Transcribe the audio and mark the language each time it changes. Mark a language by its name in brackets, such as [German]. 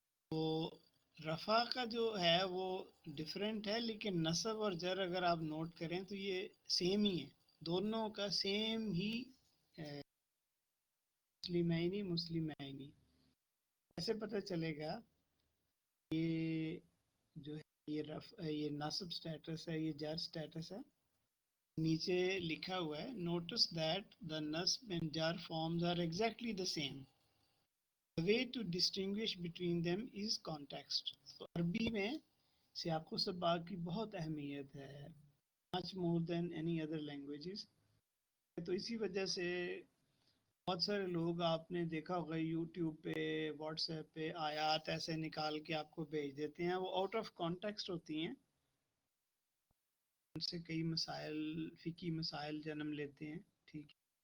[Urdu] تو رفع کا جو ہے وہ ڈفرینٹ ہے، لیکن نصب اور جر اگر آپ نوٹ کریں تو یہ سیم ہی ہے، دونوں کا سیم ہی مسلمینی، مسلمینی. ایسے پتہ چلے گا یہ جو ہے یہ نصب سٹیٹس ہے، یہ جر سٹیٹس ہے. نیچے لکھا ہوا ہے [English] notice that the nasb and jar forms are exactly the same. The way to distinguish between them is context. [Urdu] تو عربی میں سیاق و سباق کی بہت اہمیت ہے، [English] much more than any other languages. [Urdu] تو اسی وجہ سے بہت سارے لوگ آپ نے دیکھا ہوگا یوٹیوب پہ، واٹس ایپ پہ آیات ایسے نکال کے آپ کو بھیج دیتے ہیں، وہ آؤٹ آف کانٹیکسٹ ہوتی ہیں، ان سے کئی مسائل، فقہی مسائل جنم لیتے ہیں، ٹھیک ہے.